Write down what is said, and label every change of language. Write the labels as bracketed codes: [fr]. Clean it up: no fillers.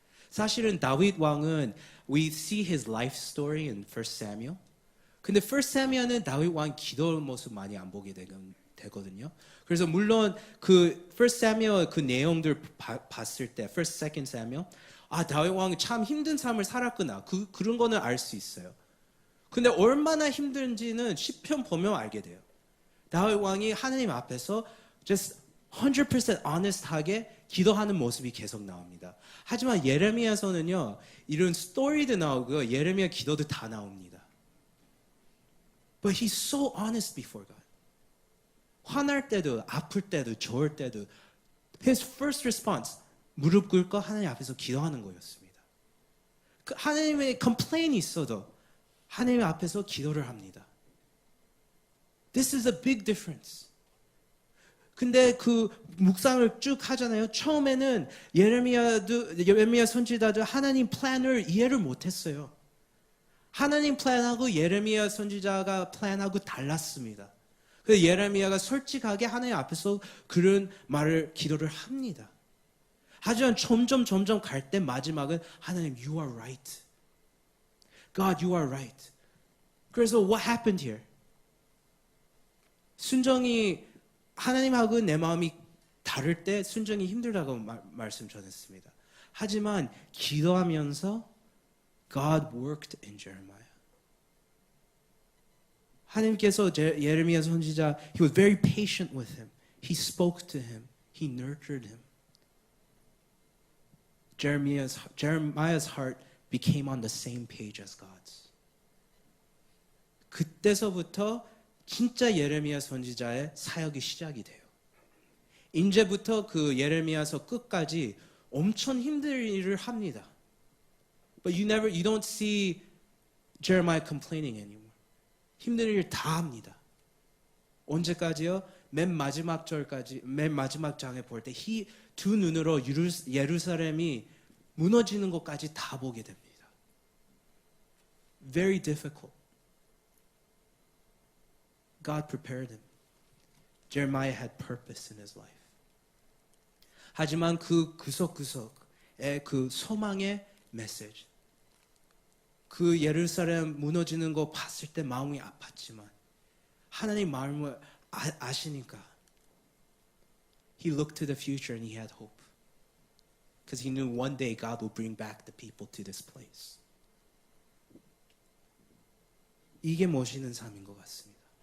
[ko] 사실은 다윗 왕은 [en] we see his life story in 1 Samuel. [ko] 근데 1 Samuel은 다윗 왕 기도 모습 많이 안 보게 되거든요. 그래서 물론 그 1 Samuel 그 내용들 봤을 때 1, 2 Samuel 다윗 왕이 참 힘든 삶을 살았구나. 그런 거는 알 수 있어요. 근데 얼마나 힘든지는 시편 보면 알게 돼요. 다윗 왕이 하나님 앞에서 [en] just 100% honest [ko] 하게 기도하는 모습이 계속 나옵니다. 하지만 예레미야서는요. 이런 스토리도 나오고 예레미야 기도도 다 나옵니다. [en] But he's so honest before God. [ko] 화날 때도 아플 때도 좋을 때도 [en] his first response [ko] 무릎 꿇고 하나님 앞에서 기도하는 거였습니다. 하나님의 complaint이 있어도 하나님 앞에서 기도를 합니다. [en] This is a big difference. [ko] 근데 그 묵상을 쭉 하잖아요. 처음에는 예레미야 선지자도 하나님 플랜을 이해를 못했어요. 하나님 플랜하고 예레미야 선지자가 플랜하고 달랐습니다. 그래서 예레미야가 솔직하게 하나님 앞에서 그런 말을 기도를 합니다. 하지만 점점 갈 때 마지막은 하나님 [en] you are right. God you are right. [ko] 그래서 [en] what happened here? [ko] 순정이 하나님하고 내 마음이 다를 때 순정이 힘들다고 말씀 전했습니다. 하지만 기도하면서 [en] God worked in Jeremiah. [ko] 하나님께서 예레미야 선지자 [en] He was very patient with him. He spoke to him. He nurtured him. Jeremiah's heart became on the same page as God's. [ko] 그때서부터 진짜 예레미야 선지자의 사역이 시작이 돼요. 이제부터 그 예레미야서 끝까지 엄청 힘든 일을 합니다. [en] But you don't see Jeremiah complaining anymore. [ko] 힘든 일 다 합니다. 언제까지요? 맨 마지막 장에 볼 때 두 눈으로 예루살렘이 무너지는 것까지 다 보게 됩니다. [en] Very difficult. God prepared him. Jeremiah had purpose in his life. [ko] 하지만 그 구석구석의 그 소망의 메시지, 그 예루살렘 무너지는 거 봤을 때 마음이 아팠지만 하나님 마음을 아시니까 [en] He looked to the future and he had hope. because he knew one day God will bring back the people to this place. [ko] 이게 모시는 삶인 것 같습니다.